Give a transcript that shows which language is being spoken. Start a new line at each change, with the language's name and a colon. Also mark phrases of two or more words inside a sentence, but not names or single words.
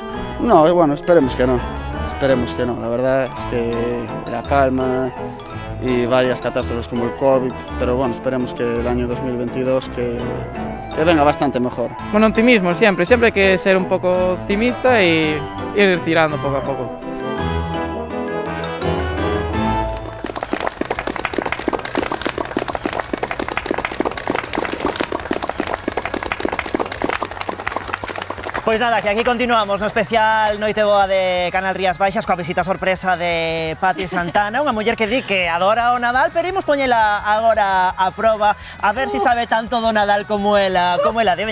Spanish: No, bueno, esperemos que no. Esperemos que no, la verdad es que La Palma y varias catástrofes como el COVID, pero bueno, esperemos que el año 2022 que venga bastante mejor. Bueno, optimismo siempre hay que ser un poco optimista y ir tirando poco a poco.
Galician: Pois nada, que aquí continuamos no especial Noite Boa de Canal Rías Baixas coa visita sorpresa de Pati Santana, unha muller que di que adora o Nadal, pero imos poñela agora a proba a ver se sabe tanto do Nadal como ela de.